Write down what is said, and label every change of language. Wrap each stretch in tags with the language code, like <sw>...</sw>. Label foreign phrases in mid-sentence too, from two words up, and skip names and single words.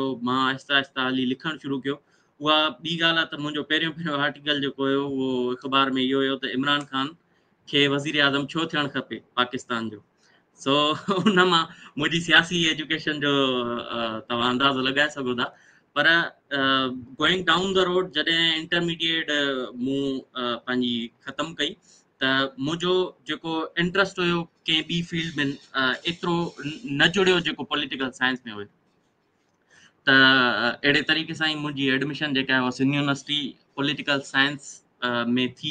<sd>मां आहिस्ता आहिस्ता हली लिखणु शुरू कयो. उहा ॿी ॻाल्हि आहे त मुंहिंजो पहिरियों आर्टिकल जेको हुयो उहो अख़बार में इहो हुयो त इमरान ख़ान खे वज़ीर आज़म छो थियणु खपे पाकिस्तान जो. सो उन मां मुंहिंजी सियासी एजुकेशन जो तव्हां अंदाज़ो लॻाए सघो था. पर</sd> <en>going down the road</en> <sd>जॾहिं इंटरमीडिएट मूं पंहिंजी ख़तमु कई त मुंहिंजो जेको इंट्रस्ट हुयो कंहिं ॿी फील्ड में एतिरो न जुड़ियो जेको</sd> <en>political science</en> <sd>में हुयो. त अहिड़े तरीक़े सां ई मुंहिंजी एडमिशन जेका आहे उहा सिंध यूनिवर्सिटी</sd> <en>political science</en> <sd>में थी.</sd>